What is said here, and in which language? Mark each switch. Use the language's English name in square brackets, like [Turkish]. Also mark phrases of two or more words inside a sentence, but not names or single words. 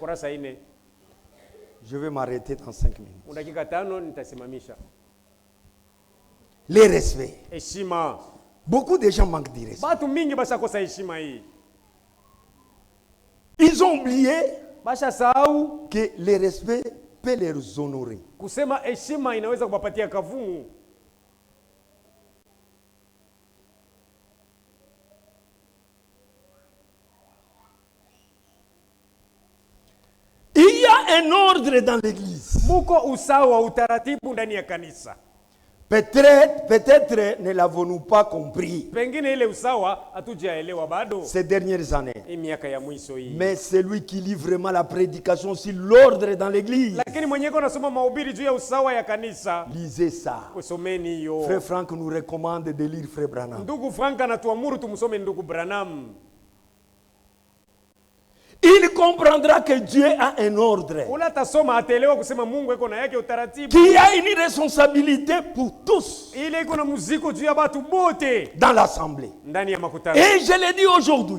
[French] Je vais m'arrêter dans 5 minutes. Les respects. Beaucoup de gens manquent de respect. Ils ont oublié que le respect peut les honorer. [Swahili] Kusema heshima inaweza kuwapatia kavumu. [French] Il y a un ordre dans l'église. [Swahili] Muko usawa utaratibu ndani ya kanisa. [French] Peut-être ne l'avons-nous pas compris. [Swahili] Pengine ile usawa hatujaelewa bado. [French] Ces dernières années. [Swahili] Miaka ya mwisho hii. [French] Mais celui qui lit vraiment la prédication sur l'ordre dans l'église. [Swahili] Lakini mwenyewe anasoma mahubiri juu ya usawa ya kanisa. [French] Lisez ça. [Swahili] Kusomeni hiyo. [French] Frère Franck nous recommande de lire Frère Branham. [Swahili] Ndugu Frank anatuamuru tumsome ndugu Branham. [French] Il comprendra que Dieu a un ordre. Qui a une responsabilité pour tous. Dans l'assemblée. Et je l'ai dit aujourd'hui.